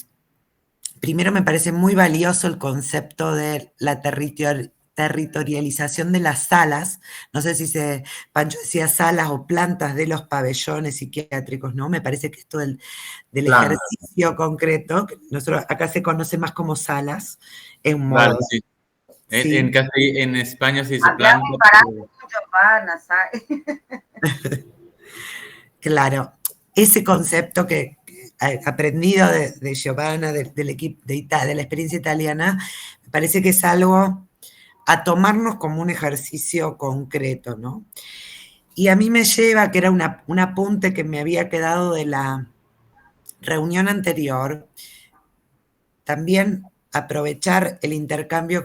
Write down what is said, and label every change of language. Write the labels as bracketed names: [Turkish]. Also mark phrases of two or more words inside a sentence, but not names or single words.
[Spanish] Primero, me parece muy valioso el concepto de la territorialización de las salas. No sé si Pancho decía salas o plantas de los pabellones psiquiátricos, ¿no? Me parece que esto del Claro. ejercicio concreto, que nosotros acá se conoce más como salas, es un Claro, modo. sí. Sí. En España se dice [Italian] Abbiamo [Spanish] planta. [Italian] imparato con Giovanna, sai? [Spanish] Claro, ese concepto que aprendido de Giovanna, del equipo de la experiencia italiana, me parece que es algo a tomarnos como un ejercicio concreto, ¿no? Y a mí me lleva, que era un apunte que me había quedado de la reunión anterior, también aprovechar el intercambio